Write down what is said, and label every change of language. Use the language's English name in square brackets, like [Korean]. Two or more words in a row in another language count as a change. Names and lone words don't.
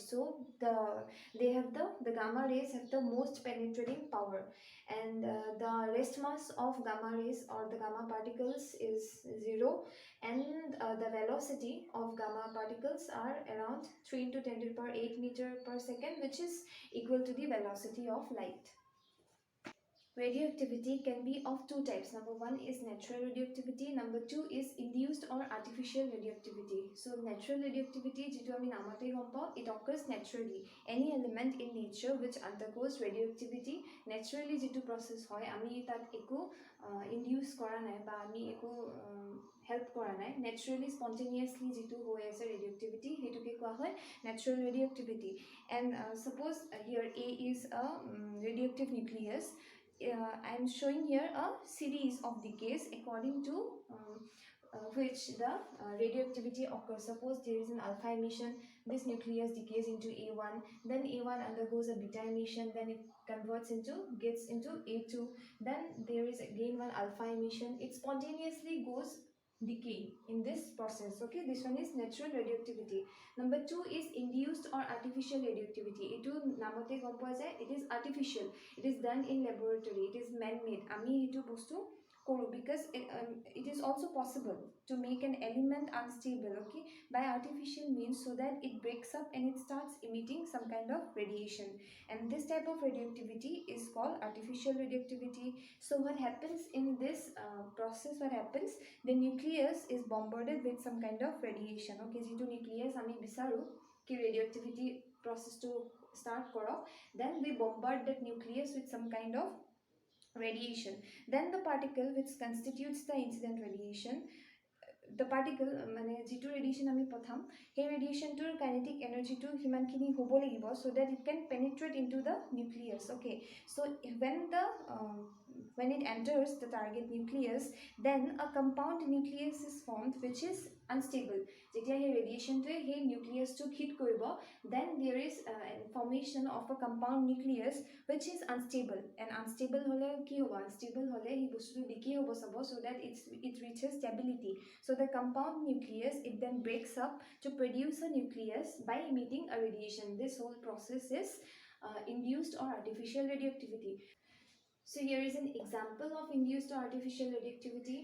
[English] So they have the gamma rays have the most penetrating power, and the rest mass of gamma rays or the gamma particles is zero, and the velocity of gamma particles are around 3 into 10 to the power 8 meter per second, which is equal to the velocity of light. Radioactivity can be of two types. Number one is natural radioactivity. Number two is induced or artificial radioactivity. So natural radioactivity, [Assamese] যেটো আমি নামতে গম পাওঁ, [English] it occurs naturally. Any element in nature which undergoes radioactivity naturally [Assamese] যেটো process হয়, আমি তাত একো induce কৰা নাই বা আমি একো help কৰা নাই, [English] naturally spontaneously [Assamese] যেটো হৈ আছে radioactivity, হেতুকে কোৱা হয় [English] natural radioactivity. And suppose here A is a radioactive nucleus. I am showing here a series of decays according to which the radioactivity occurs. Suppose there is an alpha emission, this nucleus decays into A1, then A1 undergoes a beta emission, then it converts into, gets into A2, then there is again one alpha emission, it spontaneously goes decay in this process. Okay, this one is natural radioactivity. Number two is induced or artificial radioactivity. [Assamese] এটো নামতে গম পোৱা যায়, [English] it is artificial, it is done in laboratory, it is man-made. [Assamese] আমি এটো বস্তু কৰো [English] because it is also possible to make an element unstable, okay, by artificial means, so that it breaks up and it starts emitting some kind of radiation, and this type of radioactivity is called artificial radioactivity. So what happens in this process, what happens, the nucleus is bombarded with some kind of radiation. Okay, jitu nucleus [Assamese] আমি বিচাৰো কি [English] radioactivity process to start korok, then we bombard that nucleus with some kind of radiation. Then the particle which constitutes the incident radiation, the particle [Assamese] মানে যিটো ৰেডিয়েশ্যন আমি পঠাম, সেই ৰেডিয়েশ্যনটোৰ [English] kinetic energy [Assamese] সিমানখিনি হ'ব লাগিব, [English] so that it can penetrate into the nucleus. Okay, so when it enters the target nucleus, then a compound nucleus is formed which is unstable. [Assamese] যেতিয়া সেই ৰেডিয়েশ্যনটোৱে সেই নিউক্লিয়াছটোক হিট কৰিব, [English] then there is formation of a compound nucleus which is unstable, and unstable [Assamese] হলে কি হ'ব, [English] unstable [Assamese] হলে সেই বস্তুটো [English] decay [Assamese] হ'ব চাব, [English] so that it reaches stability. So the compound nucleus, it then breaks up to produce a nucleus by emitting a radiation. This whole process is induced or artificial radioactivity. So here is an example of induced or artificial radioactivity.